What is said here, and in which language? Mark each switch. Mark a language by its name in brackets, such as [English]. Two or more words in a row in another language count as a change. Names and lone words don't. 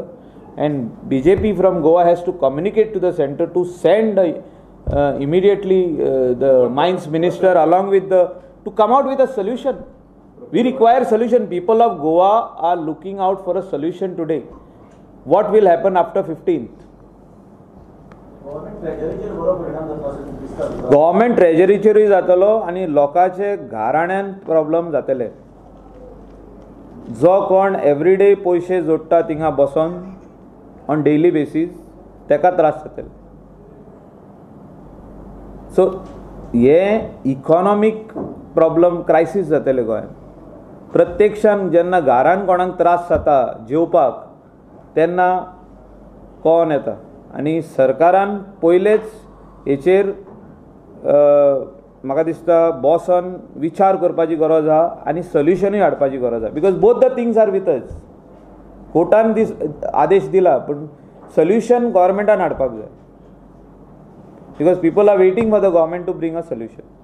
[English] And BJP from Goa has to communicate to the center to send immediately the Mines Minister along with to come out with a solution. We require solution. People of Goa are looking out for a solution today. What will happen after 15th? Government treasury [Konkani] जातलो आणि लोकांचे घराण्यान प्रॉब्लेम जातले. जो कोण एवरीडे पैसे जोडटा थिंगा बसून [English] on daily basis [Konkani] तेका त्रास जातले. सो हे [English] economic problem crisis [Konkani] जातले गोंयांत. प्रत्यक्षान जेन्ना घरान कोणाक त्रास जाता जेवपाक तेन्ना कोण येता, आनी सरकारान पयलेच हेचेर म्हाका दिसता बसून विचार करपाची गरज आहा आनी सोल्युशनूय हाडपाची गरज आहा. [English] because both the things are with us. [Konkani] कोर्टान आदेश दिला पूण सोल्युशन गव्हर्मेंटान हाडपाक जाय. [English] because people are waiting for the government to bring a solution.